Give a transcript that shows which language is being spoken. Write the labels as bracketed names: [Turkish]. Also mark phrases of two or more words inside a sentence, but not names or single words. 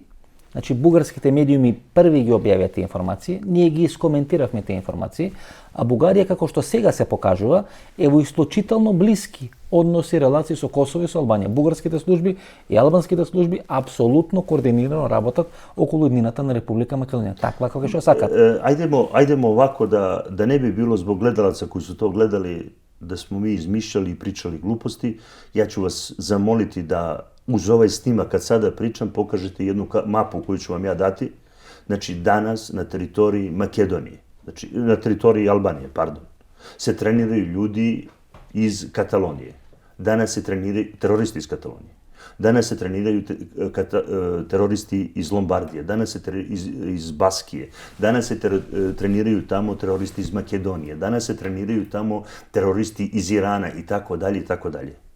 [Macedonian] Значи, бугарските медиуми први ги објавија тие информации, ние ги искоментиравме тие информации, а Бугарија, како што сега се покажува, е во исклучително блиски односи и релации со Косово и со Албанија. Бугарските служби и албанските служби апсолутно координирано работат околу иднината на Република Македонија. Таква како што сакат. [Serbian] Ајдемо овако да не би било због гледалаца кои су то гледали да смо ми измишljali и причали глупости. Ја ću vas zamoliti da uz ovaj snimak, kad sada pričam, pokažete jednu mapu koju ću vam ja dati. Znači, danas na teritoriji Makedonije, znači na teritoriji Albanije, pardon, se treniraju ljudi iz Katalonije. Danas se treniraju teroristi iz Katalonije. Danas se treniraju teroristi iz Lombardije, danas se iz Baskije, danas se treniraju tamo teroristi iz Makedonije, danas se treniraju tamo teroristi iz Irana i tako dalje i tako dalje.